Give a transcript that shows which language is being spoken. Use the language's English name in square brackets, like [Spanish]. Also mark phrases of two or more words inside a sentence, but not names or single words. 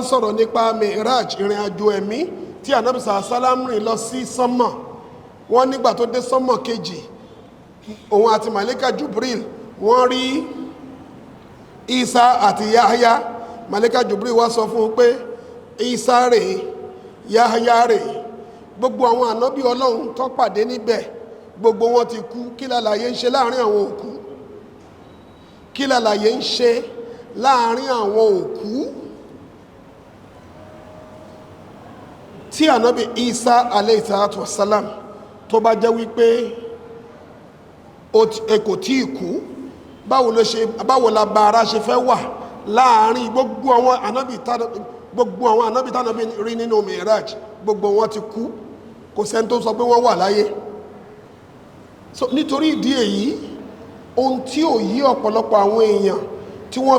[Yoruba] sọ̀rọ̀ nípa Mi'raj ìrìn àjò ẹ̀mí tí anábí sallam rìn lọ sí sánmà wọ́n nígbà tó dé sánmà kejì òun àti Màlíkà Jibril wọ́n rí Ìsá àti Yahya Màlíkà Jibril wá sọ fún un pé Ìsá rèé Yahya rèé gbogbo àwọn ànábì Ọlọ́run tó pàdé níbẹ̀ gbogbo wọn ti kú kí lálàyé ń ṣe láàrin àwọn òkú kí lálàyé ń ṣe láàrin àwọn òkú tí ànábì Ìsá [Arabic] عليه الصلاة والسلام [Yoruba] tó bá jẹ́ wípé kò tí ì kú báwo la bàárà ṣe fẹ́ wà láàrin gbogbo àwọn ànábì tánàbí rí nínú Mi'raj gbogbo wọn ti kú kò sẹ́ni tó sọ pé wọ́n wà láyé so nítorí ìdí èyí ohun tí ò yí ọ̀pọ̀lọpọ̀ àwọn èèyàn tí wọ́n